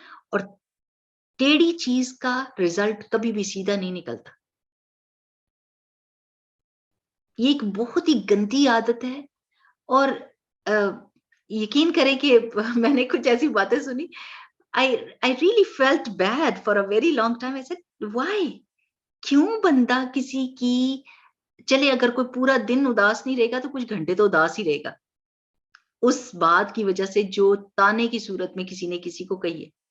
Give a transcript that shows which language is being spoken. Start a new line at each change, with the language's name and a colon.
Urdu: اور ٹیڑھی چیز کا رزلٹ کبھی بھی سیدھا نہیں نکلتا. یہ ایک بہت ہی گندی عادت ہے. اور یقین کریں کہ میں نے کچھ ایسی باتیں سنی.
English: I really felt bad for a very long time. I said, why?
Urdu: کیوں بندہ کسی کی، چلے اگر کوئی پورا دن اداس نہیں رہے گا تو کچھ گھنٹے تو اداس ہی رہے گا اس بات کی وجہ سے جو تانے کی صورت میں کسی نے کسی کو کہی ہے.